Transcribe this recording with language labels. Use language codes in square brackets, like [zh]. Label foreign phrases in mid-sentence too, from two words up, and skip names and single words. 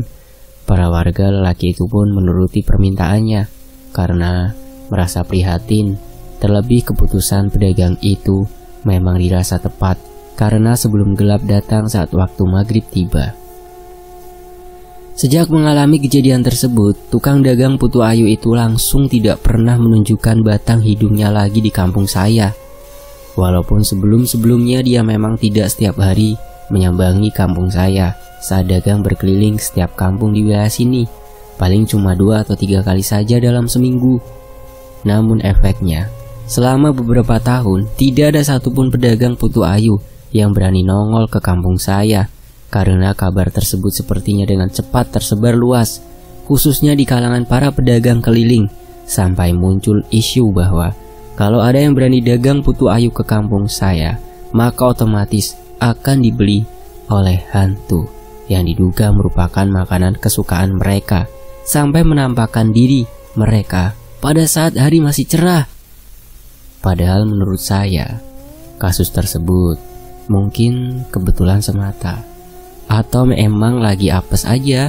[id] Para warga lelaki itu pun menuruti permintaannya karena merasa prihatin. Terlebih keputusan pedagang itu memang dirasa tepat karena sebelum gelap datang saat waktu maghrib tiba. Sejak mengalami kejadian tersebut, tukang dagang putu ayu itu langsung tidak pernah menunjukkan batang hidungnya lagi di kampung saya. Walaupun sebelum-sebelumnya dia memang tidak setiap hari menyambangi kampung saya saat dagang berkeliling setiap kampung di wilayah sini, paling cuma 2 atau 3 kali saja dalam seminggu. Namun efeknya, selama beberapa tahun tidak ada satupun pedagang putu ayu yang berani nongol ke kampung saya, karena kabar tersebut sepertinya dengan cepat tersebar luas, khususnya di kalangan para pedagang keliling, sampai muncul isu bahwa kalau ada yang berani dagang putu ayu ke kampung saya, maka otomatis akan dibeli oleh hantu yang diduga merupakan makanan kesukaan mereka, sampai menampakkan diri mereka pada saat hari masih cerah. Padahal menurut saya, kasus tersebut mungkin kebetulan semata, atau memang lagi apes aja.